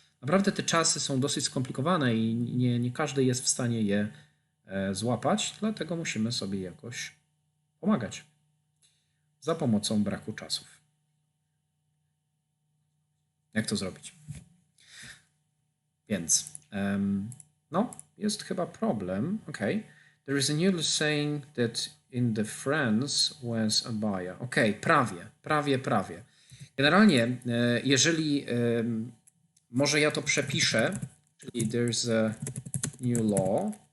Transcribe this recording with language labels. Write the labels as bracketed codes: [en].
[pl] Naprawdę te czasy są dosyć skomplikowane i nie każdy jest w stanie je złapać, dlatego musimy sobie jakoś pomagać za pomocą braku czasów. Jak to zrobić? Więc, no, jest chyba problem. [en] Okay. There is a new saying that in the France was abaya. [pl] Okay, prawie. Generalnie, jeżeli może ja to przepiszę, czyli [en] there's a new law.